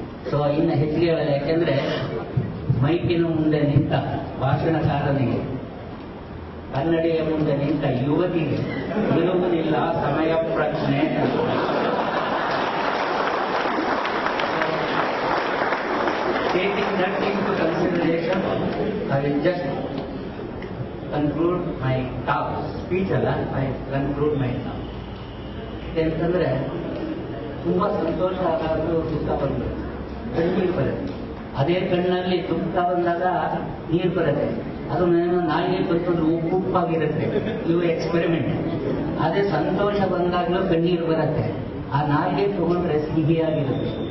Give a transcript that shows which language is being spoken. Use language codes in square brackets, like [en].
[kn] So ಇನ್ನು ಹೆಚ್ಚಿಗೆ ಹೇಳಲ್ಲ, ಯಾಕೆಂದ್ರೆ ಮೈಕಿನ ಮುಂದೆ ನಿಂತ ಭಾಷಣಕಾರನಿಗೆ, ಕನ್ನಡಿಯ ಮುಂದೆ ನಿಂತ ಯುವತಿಗೆ ಇರುವುದಿಲ್ಲ ಸಮಯ ಪ್ರಜ್ಞೆ. [en] Taking that into consideration, I will just conclude my talk. Speech [kn] ಅಲ್ಲ, [en] I conclude my talk. [kn] ಯಾಕಂತಂದ್ರೆ ತುಂಬಾ ಸಂತೋಷ ಆಗಾದ್ರು ದುಃಖ ಬಂದು ಕಣ್ಣೀರು ಬರುತ್ತೆ. ಅದೇ ಕಣ್ಣಲ್ಲಿ ದುಃಖ ಬಂದಾಗ ನೀರು ಬರುತ್ತೆ. ಅದು ನಾಯಿಗೆ ಬಂದು ಉಪ್ಪಾಗಿರುತ್ತೆ. ಇವು ಎಕ್ಸ್ಪೆರಿಮೆಂಟ್. ಅದೇ ಸಂತೋಷ ಬಂದಾಗಲೂ ಕಣ್ಣೀರು ಬರುತ್ತೆ. ಆ ನಾಯಿಗೆ ತಗೊಂಡ್ರೆ ಸಿಹಿಯಾಗಿರುತ್ತೆ.